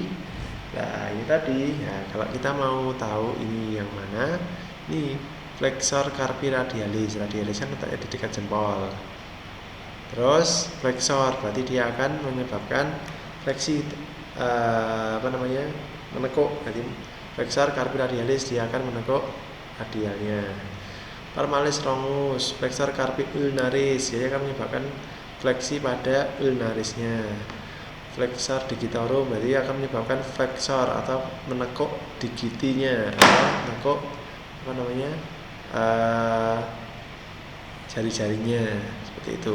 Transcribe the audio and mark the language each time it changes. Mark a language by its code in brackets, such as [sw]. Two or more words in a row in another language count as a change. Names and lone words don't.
[id] Nah ini tadi, ya, kalau kita mau tahu ini yang mana, ini [la] flexor carpi radialis. [id] Radialis kan letaknya di dekat jempol. Terus flexor, berarti dia akan menyebabkan fleksi menekuk. Jadi [la] flexor carpi radialis [id] dia akan menekuk radialnya. [la] Palmaris longus, flexor carpi ulnaris, [id] dia akan menyebabkan fleksi pada ulnarisnya. [la] Flexor digitorum, [id] berarti akan menyebabkan flexor atau menekuk digitinya, atau menekuk jari-jarinya seperti itu.